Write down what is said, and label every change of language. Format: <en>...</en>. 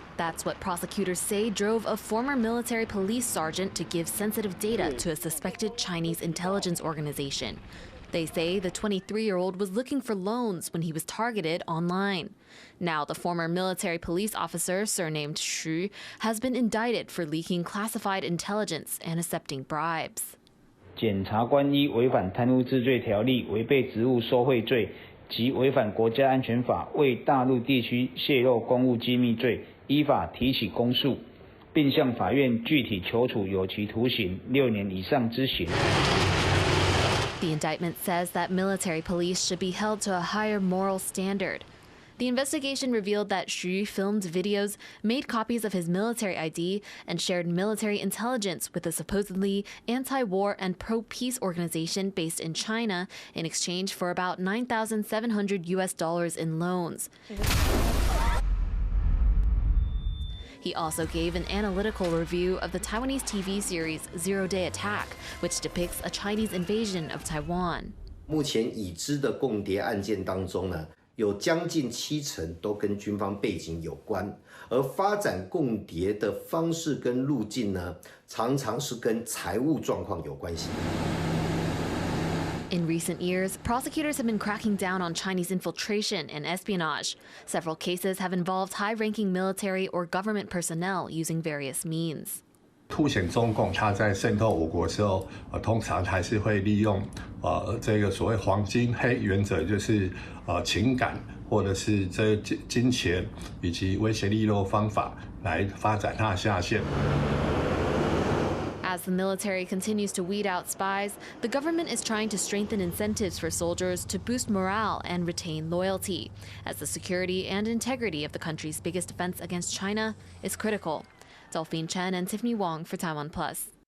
<en>That's what prosecutors say drove a former military police sergeant to give sensitive data to a suspected Chinese intelligence organization. They say the 23-year-old was looking for loans when he was targeted online. Now the former military police officer, surnamed Xu, has been indicted for leaking classified intelligence and accepting bribes.</en> <zh>检察官依违反贪污治罪条例、违背职务受贿罪及违反国家安全法为大陆地区泄露公务机密罪，依法提起公诉，并向法院具体求处有期徒刑6年以上之刑。</zh> <en>The indictment says that military police should be held to a higher moral standard. The investigation revealed that Xu filmed videos, made copies of his military ID, and shared military intelligence with a supposedly anti-war and pro-peace organization based in China in exchange for about $9,700 in loans. He also gave an analytical review of the Taiwanese TV series Zero Day Attack, which depicts a Chinese invasion of Taiwan.</en> <zh>目前已知的共谍案件当中呢，有将近70%都跟军方背景有关，而发展共谍的方式跟路径呢，常常是跟财务状况有关系。</zh> <en>In recent years, prosecutors have been cracking down on Chinese infiltration and espionage. Several cases have involved high-ranking military or government personnel using various means.</en> <zh>凸显中共它在渗透我国之后，通常还是会利用这个所谓黄金黑原则，就是情感或者是这金钱以及威胁利诱方法来发展它的下线。</zh> <en>As the military continues to weed out spies, the government is trying to strengthen incentives for soldiers to boost morale and retain loyalty, as the security and integrity of the country's biggest defense against China is critical. Delphine Chen and Tiffany Wong for TaiwanPlus.</en>